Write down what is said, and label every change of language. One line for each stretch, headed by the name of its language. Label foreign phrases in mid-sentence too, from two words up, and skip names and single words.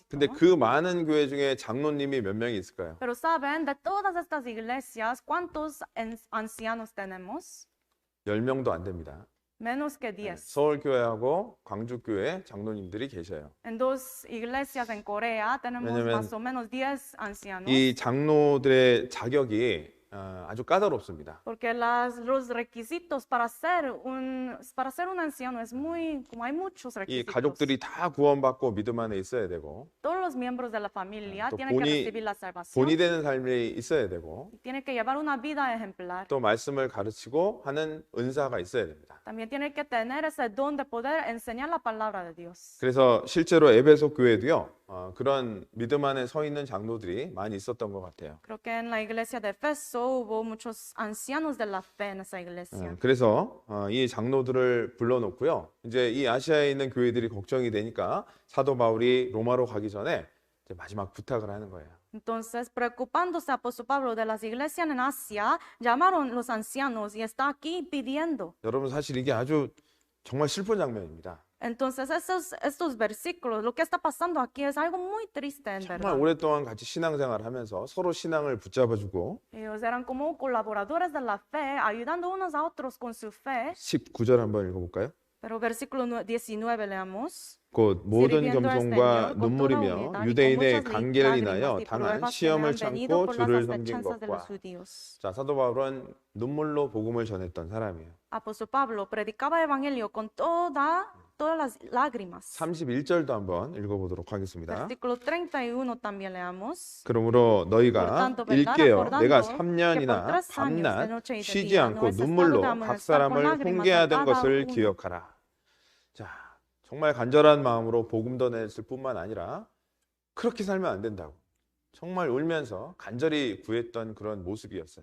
Korean: 근데
Spanish: ¿no?
Korean: 그 많은 교회 중에 장로님이 몇 명이 있을까요?
Spanish: Pero saben, de todas estas iglesias, ¿cuántos ancianos tenemos?
Korean: 10명도 안 됩니다.
Spanish: Menos que 10.
Korean: 서울교회하고 광주교회 장로님들이 계셔요.
Spanish: En dos iglesias en Corea tenemos
Korean: 왜냐면
Spanish: más o menos 10 ancianos.
Korean: 이 장로들의 자격이 아주 까다롭습니다.
Spanish: Porque los requisitos para ser un anciano es como hay muchos
Korean: 이
Spanish: requisitos.
Korean: 가족들이 다 구원받고 믿음 안에 있어야 되고,
Spanish: Todos los miembros de la familia
Korean: 또
Spanish: tienen que recibir la salvación.
Korean: 본이 되는 삶이 있어야 되고,
Spanish: Tienen que llevar una vida ejemplar.
Korean: 또 말씀을 가르치고 하는 은사가 있어야 됩니다.
Spanish: También tienen que tener ese don de poder enseñar la palabra de Dios.
Korean: 그래서 실제로 에베소 교회도요, 그런 믿음 안에 서 있는 장로들이 많이 있었던 것 같아요.
Spanish: Creo que en la iglesia de Efeso hubo muchos ancianos de la fe en esa iglesia.
Korean: 그래서 이 장로들을 불러놓고요, 이제 이 아시아에 있는 교회들이 걱정이 되니까 사도 바울이 로마로 가기 전에 이제 마지막 부탁을 하는 거예요.
Spanish: Entonces, preocupándose apóstol Pablo de las iglesias en Asia, llamaron los ancianos y está aquí pidiendo.
Korean: 여러분, 사실 이게 아주 정말 슬픈 장면입니다.
Spanish: Entonces, estos versículos, lo que está pasando aquí es algo muy triste en
Korean: 정말
Spanish: verdad.
Korean: 오랫동안 같이 신앙생활을 하면서 서로 신앙을 붙잡아주고,
Spanish: Ellos eran como colaboradores de la fe, ayudando unos a otros con su fe.
Korean: 19절 한번 읽어볼까요?
Spanish: Pero versículo 19 leamos.
Korean: 곧 모든
Spanish: sirviendo al
Korean: 겸손과
Spanish: Señor con toda
Korean: 눈물이며
Spanish: humildad y con
Korean: 유대인의
Spanish: muchas
Korean: 간계를
Spanish: lágrimas
Korean: 인하여
Spanish: y
Korean: 당한
Spanish: pruebas que me
Korean: 시험을
Spanish: han venido
Korean: 참고
Spanish: por las
Korean: 주를 섬긴
Spanish: asechanzas de los
Korean: 것과.
Spanish: judíos.
Korean: 자, 사도 바울은 눈물로 복음을 전했던 사람이에요.
Spanish: Apóstol Pablo predicaba el evangelio con todas las lágrimas.
Korean: 31절도 한번 읽어보도록 하겠습니다.
Spanish: Versículo 31 también leamos.
Korean: 그러므로 너희가
Spanish: Por tanto, ¿verdad?
Korean: 일깨어
Spanish: Acordando
Korean: 내가
Spanish: que
Korean: 3년이나
Spanish: por 3 años, de
Korean: 밤낮
Spanish: noche y de
Korean: 쉬지
Spanish: día,
Korean: 않고
Spanish: no he cesado
Korean: 눈물로
Spanish: de
Korean: 각
Spanish: amonestar con
Korean: 사람을
Spanish: lágrimas a
Korean: 훈계하던
Spanish: cada
Korean: 것을
Spanish: uno.
Korean: 기억하라. 자, 정말 간절한 마음으로 복음 전했을 뿐만 아니라 그렇게 살면 안 된다고 정말 울면서 간절히 구했던 그런 모습이었어요.